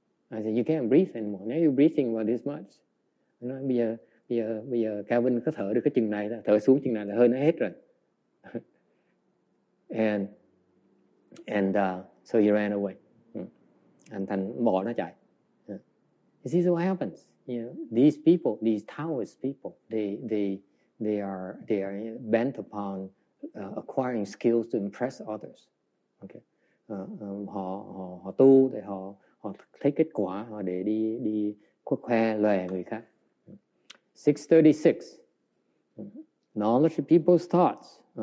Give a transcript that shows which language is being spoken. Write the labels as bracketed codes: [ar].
[en] I said you can't breathe anymore. Now you're breathing about this much. [vi] Nói bây giờ Calvin có thở được cái chừng này, thở xuống chừng này là hơi nó hết rồi. [en] And so he ran away. [vi] Anh Thành bỏ nó chạy. [en] You see, so what happens? You know, these people, these Taoist people, they are bent upon acquiring skills to impress others. [vi] Okay, họ tu để họ thấy kết quả, họ để đi khoe lòe người khác. [en] 636. Knowledge of people's thoughts.